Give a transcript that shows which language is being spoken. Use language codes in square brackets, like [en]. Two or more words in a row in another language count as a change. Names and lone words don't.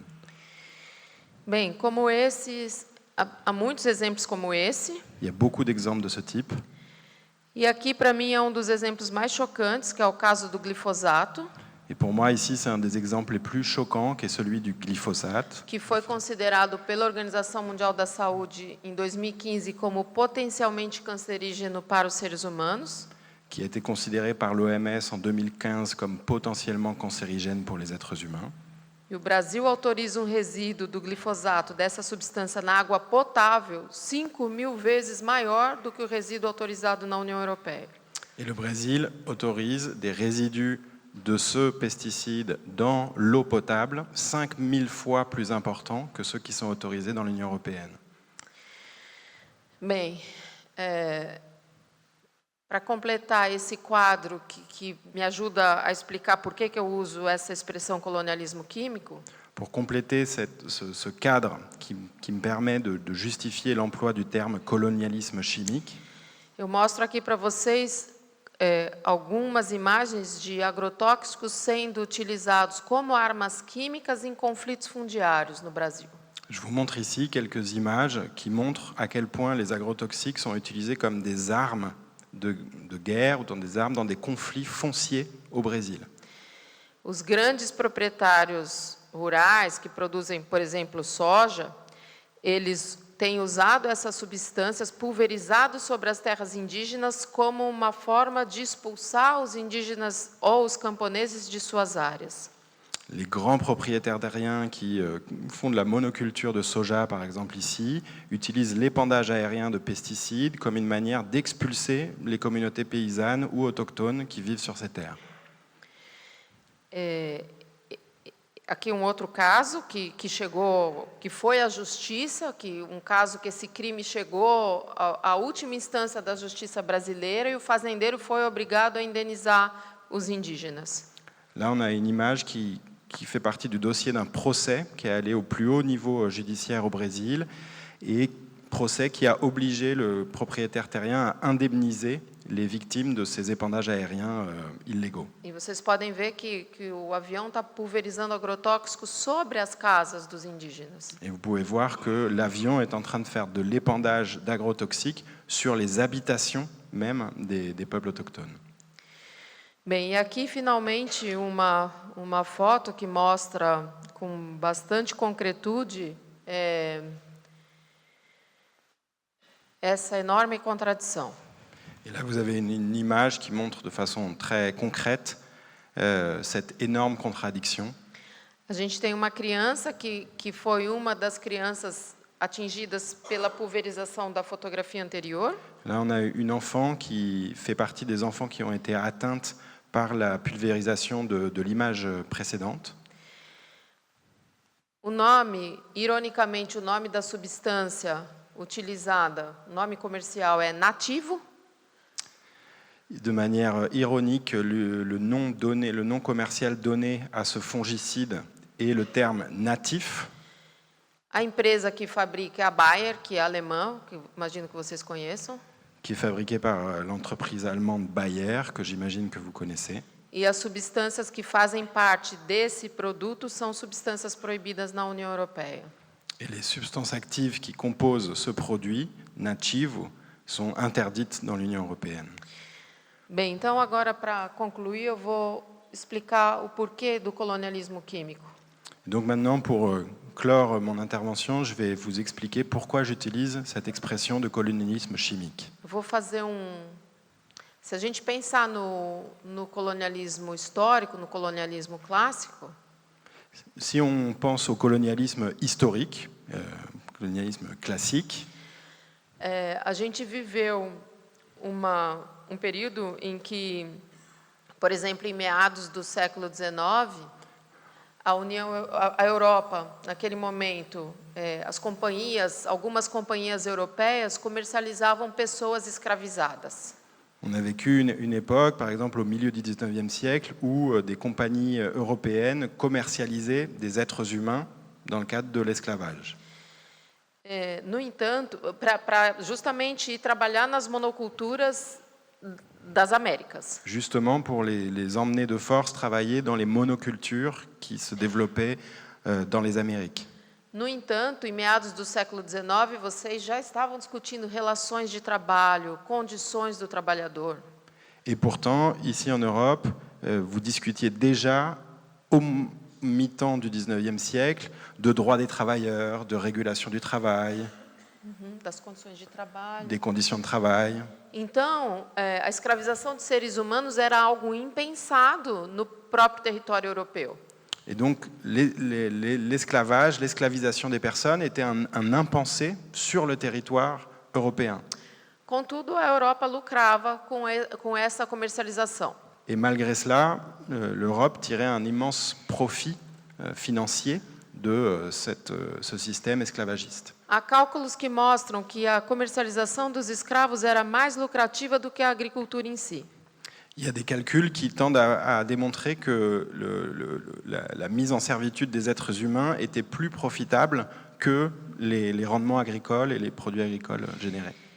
[pt] Bem, como esses, há muitos exemplos como esse. [fr] Il y a beaucoup d'exemples de ce type. [pt] E aqui, para mim, é dos exemplos mais chocantes, que é o caso do glifosato. [fr] Et pour moi, ici, c'est un des exemples les plus choquants, qui est celui du glyphosate, [pt] Que foi considerado pela Organização Mundial da Saúde em 2015 como potencialmente cancerígeno para os seres humanos. [fr] qui a été considéré par l'OMS en 2015 comme potentiellement cancérigène pour les êtres humains. [pt] E o Brasil autoriza resíduo do glifosato, dessa substância, na água potável, 5.000 vezes maior do que o resíduo autorizado na União Europeia. [fr] Et le Brésil autorise des résidus de ce pesticide dans l'eau potable 5000 fois plus importants que ceux qui sont autorisés dans l'Union européenne. [pt] Bem, para completar esse quadro que me ajuda a explicar por que eu uso essa expressão colonialismo químico. [fr] Pour compléter ce cadre qui me permet de justifier l'emploi du terme colonialisme chimique, [pt] eu mostro aqui para vocês algumas imagens de agrotóxicos sendo utilizados como armas químicas em conflitos fundiários no Brasil. [fr] je vous montre ici quelques images qui montrent à quel point les agrotoxiques sont utilisés comme des armes de guerre ou dans des conflits fonciers au Brésil. [pt] Os grandes proprietários rurais que produzem, por exemplo, soja, eles têm usado essas substâncias pulverizadas sobre as terras indígenas como uma forma de expulsar os indígenas ou os camponeses de suas áreas. [fr] Les grands propriétaires terriens qui font de la monoculture de soja, par exemple ici, utilisent l'épandage aérien de pesticides comme une manière d'expulser les communautés paysannes ou autochtones qui vivent sur ces terres. [pt] Aqui outro caso que chegou, que foi à justiça, caso que esse crime chegou à última instância da justiça brasileira e o fazendeiro foi obrigado a indenizar os indígenas. [fr] Là, on a une image qui fait partie du dossier d'un procès qui est allé au plus haut niveau judiciaire au Brésil et procès qui a obligé le propriétaire terrien à indemniser les victimes de ces épandages aériens illégaux. [pt] E vocês podem ver que o avião está pulverizando agrotóxicos sobre as casas dos indígenas. [fr] Et vous pouvez voir que l'avion est en train de faire de l'épandage d'agrotoxiques sur les habitations même des peuples autochtones. [pt] Bem, e aqui finalmente uma foto que mostra com bastante concretude essa enorme contradição. [fr] Et là, vous avez une image qui montre de façon très concrète cette énorme contradiction. [pt] A gente tem uma criança que foi uma das crianças atingidas pela pulverização da fotografia anterior. [fr] Là, on a une enfant qui fait partie des enfants qui ont été atteintes par la pulvérisation de l'image précédente. [pt] O nome, ironicamente, o nome da substância utilizada, o nome comercial é nativo. [fr] De manière ironique, le nom commercial donné à ce fongicide est le terme natif. [pt] A empresa que fabrica é a Bayer, que é alemã, que imagino que vocês conheçam. [fr] Qui est fabriqué par l'entreprise allemande Bayer, que j'imagine que vous connaissez. [pt] E as substâncias que fazem parte desse produto são substâncias proibidas na União Europeia. [fr] Et les substances actives qui composent ce produit, nativo, sont interdites dans l'Union européenne. [pt] Bem, então agora para concluir eu vou explicar o porquê do colonialismo químico. [fr] Donc maintenant, pour clore mon intervention, je vais vous expliquer pourquoi j'utilise cette expression de colonialisme chimique. [pt] Eu vou fazer Se a gente pensar no colonialismo histórico, no colonialismo clássico, [fr] Si on pense au colonialisme historique, colonialisme classique, [pt] a gente viveu um período em que, por exemplo, em meados do século XIX, a Europa, naquele momento, algumas companhias europeias comercializavam pessoas escravizadas. [fr] on a vécu une époque, par exemple au milieu du 19e siècle, où des compagnies européennes commercialisaient des êtres humains dans le cadre de l'esclavage. [pt] No entanto, para justamente ir trabalhar nas monoculturas das Américas. [fr] Justement pour les emmener de force travailler dans les monocultures qui se développaient dans les Amériques. [pt] No entanto, em meados do século XIX, vocês já estavam discutindo relações de trabalho, condições do trabalhador. [fr] Et pourtant, ici en Europe, vous discutiez déjà au mi-temps du 19e siècle de droits des travailleurs, de régulation du travail, [pt] Das condições de trabalho. [fr] des conditions de travail. [pt] Então, a escravização de seres humanos era algo impensado no próprio território europeu. [fr] Et donc l'esclavage, l'esclavisation des personnes était un impensé sur le territoire européen. [pt] Contudo, a Europa lucrava com essa comercialização. [fr] Et malgré cela, l'Europe tirait un immense profit financier de ce système esclavagiste. [pt] Há cálculos que mostram que a comercialização dos escravos era mais lucrativa do que a agricultura em si. [fr] Il y a des calculs qui tendent à démontrer que la mise en servitude des êtres humains était plus profitable que les rendements agricoles et les produits agricoles générés.